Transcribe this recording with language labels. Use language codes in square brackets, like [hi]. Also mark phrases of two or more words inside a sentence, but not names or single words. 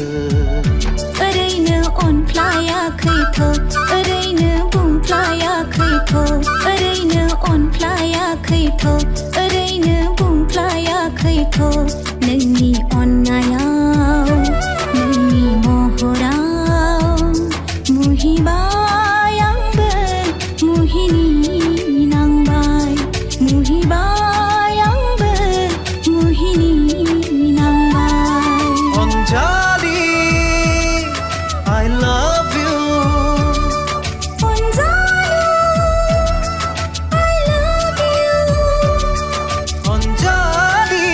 [brx] ओरैनो अनफ्लायाखैथ' ओरैनो बुंफ्लायाखैथ' ओरैनो अनफ्लायाखैथ' ओरैनो बुंफ्लायाखैथ' नोंनि अननायाव नोंनि महराव मुहिबाय आंबो मुहिनि नांबाय मुहिबाय आंबो मुहिनि नांबाय [en] अनजालि I love you अनजालु I love you अनजालि